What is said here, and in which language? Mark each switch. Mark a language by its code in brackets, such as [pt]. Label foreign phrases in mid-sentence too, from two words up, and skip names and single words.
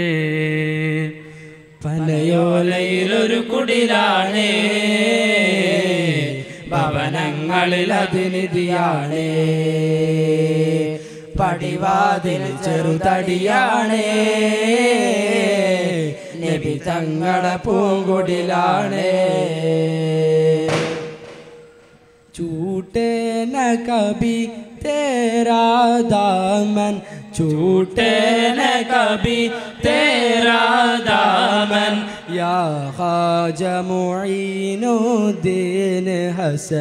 [ml] പനയോലയിലൊരു കുടിലാണ്, ഭവനങ്ങളിൽ അതിനിധിയാണ്. പടിവാതിൽ ചെറുതടിയാണ്, നബി തങ്ങളെ പൂങ്കുടിലാണ്. [hi] झूठे न कभी तेरा दामन, झूठे न कभी तेरा दामन. या ख्वाजा मुईनुद्दीन हसन,